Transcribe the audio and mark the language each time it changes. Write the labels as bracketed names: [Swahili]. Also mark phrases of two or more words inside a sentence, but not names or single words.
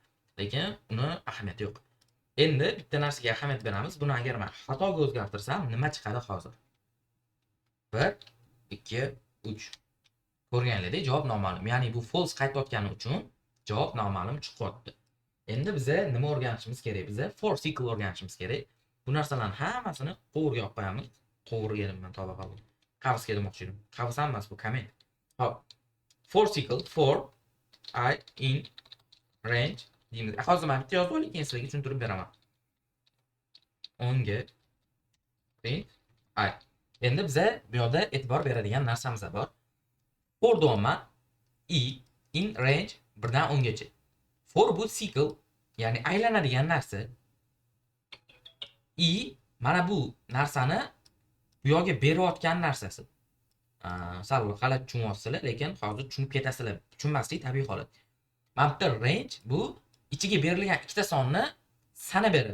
[Uzbek] Lekin uni ahamiyati yo'q. Endi bitta narsaga ahamiyat beramiz. Buni agar men xatoga o'zgartirsam, nima chiqadi hozir? 1 2 3. Ko'rganinglardek javob noma'lum. Ya'ni bu false qaytayotgani uchun javob noma'lum chiqyapti. Endi biza nima o'rganishimiz kerak? Biza [English] for cycle [Uzbek] o'rganishimiz kerak. Bu narsalarning hammasini qo'rga olib qo'yamiz. Qo'rga men to'g'ri qildim. Qavsga demoqchi edim. Qavs emas, bu comment. Hop. [English] For cycle for I in range deymiz. [Uzbek] Hozir men bitta yozib oling, keyin sizlarga tushuntirib beraman. 10 ga [English] print I. [Uzbek] Endi biza bu yerda e'tibor beradigan narsamiz bor. For doma [English] I in range [Uzbek] 1 dan 10 gacha. For bu cycle, ya'ni aylanadigan narsa. I mana bu narsani bu yoqqa berayotgan narsasi. Sal g'alati tushunyapsizlar, lekin hozir tushunib ketasizlar. Tushunmaslik tabiiy holat. Mana bu range bu ichiga berilgan ikkita sonni sanab beradi.